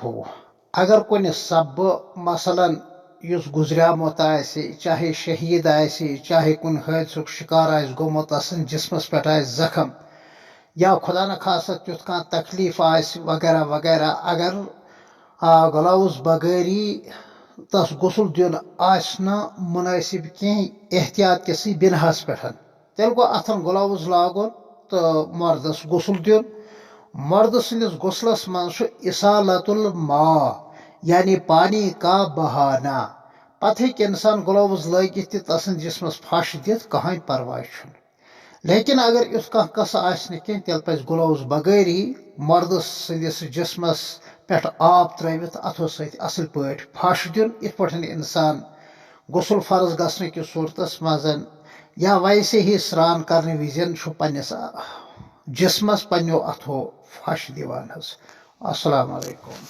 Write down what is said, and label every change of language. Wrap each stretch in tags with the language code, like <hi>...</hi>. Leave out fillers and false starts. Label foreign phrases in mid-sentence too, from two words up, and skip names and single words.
<ks>اگر کُنہِ سببہٕ مثلاً یُس گُزریومُت آسہِ، چاہے شہیٖد آسہِ، چاہے کُنہِ حٲدثُک شِکار آسہِ گوٚمُت، آسان جسمس پٮ۪ٹھ آسہِ زخم یا خۄدا نخواستہ تیُتھ کانٛہہ تکلیٖف آسہِ وغیرہ وغیرہ، اگر گلاوُز بغٲری تس غسل دیُن آسہِ نہٕ مُنٲسِب کینٛہہ احتیاط کِسٕے بِنہَس پٮ۪ٹھ، تیٚلہِ گوٚو اتھن گلاوُز لاگُن تہٕ مردس غسل دیُن. مرد سٕنٛدِس غسلس منٛز چھُ</ks> <ar>اِسالت الماء</ar> <ks>یعنی</ks> <ur>پانی کا بہانا.</ur> <ks>پتہٕ ہیٚکہِ انسان گلاوُز لٲگِتھ تہِ تسٕنٛدِ جسمس پھش دِتھ، کٕہۭنۍ پرواے چھُنہٕ. لیکن اگر یُتھ کانٛہہ قصہٕ آسہِ نہٕ کینٛہہ تیٚلہِ پزِ گلاوُز بغٲری مردٕ سٕنٛدِس جسمس پٮ۪ٹھ آب ترٲوِتھ اتھو سۭتۍ اصل پٲٹھۍ پھش دیُن، یِتھ پٲٹھۍ انسان غسل فرض گژھنہٕ کِس صوٗرتس منٛز یا</ks> <ur>ویسے ہی</ur> <ks>سرٛان کرنہٕ وِزِ چھُ پننِس جسمس پننیو اتھو پھش دِوان حظ.</ks> <ar>السلام علیکم.</ar>